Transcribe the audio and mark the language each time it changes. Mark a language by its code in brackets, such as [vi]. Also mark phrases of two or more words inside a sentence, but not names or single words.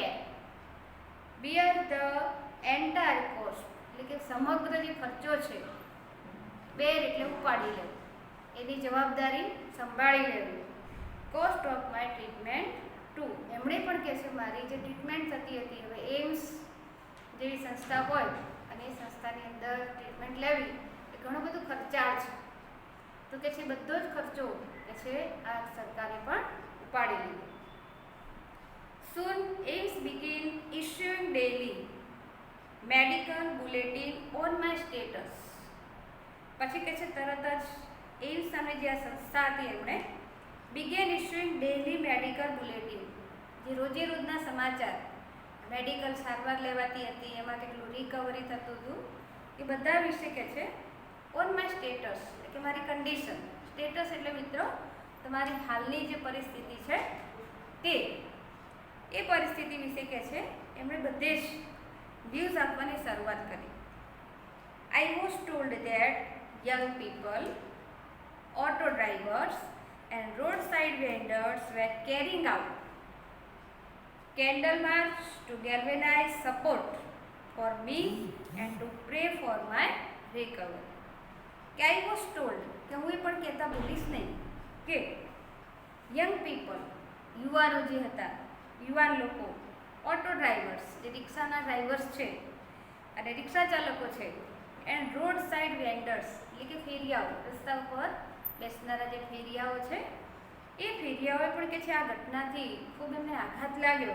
[en] bear the entire cost, [gu] એટલે કે સમગ્ર જે ખર્ચો છે, બેર એટલે ઉપાડી લેવું, એની જવાબદારી સંભાળી લેવી, [en] cost of my treatment too, [gu] એમણે પણ કહે છે મારી જે ટ્રીટમેન્ટ થતી હતી, હવે એમ્સ જેવી સંસ્થા હોય અને એ સંસ્થાની અંદર ટ્રીટમેન્ટ લેવી એ ઘણું બધું ખર્ચાળ છે, તો કે છે બધો જ ખર્ચો કે છે આ સરકારે પણ ઉપાડી લીધો. [en] Soon AIMS began issuing daily medical bulletin on my status. [gu] પછી કે છે તરત જ એમ્સ સામે જે આ સંસ્થા હતી એમણે [en] began issuing daily medical bulletin, [gu] જે રોજે રોજના સમાચાર, મેડિકલ સારવાર લેવાતી હતી, એમાં કેટલું રિકવરી થતું હતું, એ બધા વિશે કે છે [en] on my status, [gu] એટલે કે મારી કન્ડિશન. સ્ટેટસ એટલે મિત્રો તમારી હાલની જે પરિસ્થિતિ છે તે, એ પરિસ્થિતિ વિશે કે છે એમણે બધે જ વ્યૂઝ આપવાની શરૂઆત કરી. [en] I was told that young people, auto drivers and road side vendors were carrying out candle march to galvanize support for me and to pray for my recovery. [gu] કે [en] I was told, [gu] કે હું પણ કહેતા ભૂલીશ નહીં કે [en] young people, [gu] યુવાનો જે હતા, યુવાન લોકો, [en] auto drivers, [gu] જે રિક્ષાના ડ્રાઈવર્સ છે અને રિક્ષા ચાલકો છે, [en] and road side vendors, [gu] એટલે કે ફેરિયાઓ, રસ્તા ઉપર બેસનારા જે ફેરિયાઓ છે, એ ફેરિયાઓએ પણ કે છે આ ઘટનાથી ખૂબ એમને આઘાત લાગ્યો.